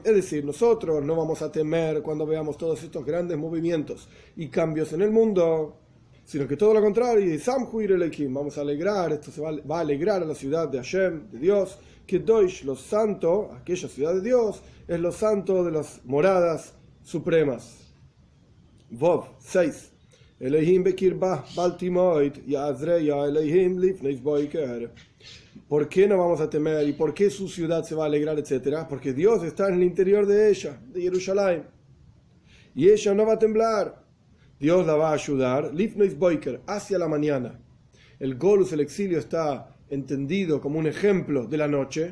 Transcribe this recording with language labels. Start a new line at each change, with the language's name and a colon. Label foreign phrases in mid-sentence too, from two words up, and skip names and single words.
Spanish: Es decir, nosotros no vamos a temer cuando veamos todos estos grandes movimientos y cambios en el mundo, sino que todo lo contrario, vamos a alegrar, esto va a alegrar a la ciudad de Hashem, de Dios, que Doish, lo santo, aquella ciudad de Dios, es lo santo de las moradas supremas. Vov 6.
Hebrew: אלהים בקרבה בל תמוט יעזרה אלהים לפנות בקר.
Spanish: ¿Por qué no vamos a temer? ¿Y por qué su ciudad se va a alegrar, etcétera? Porque Dios está en el interior de ella, de Jerusalén. Y ella no va a temblar. Dios la va a ayudar.
Hebrew: לפנות בקר,
Spanish: hacia la mañana. El golus, el exilio, está entendido como un ejemplo de la noche.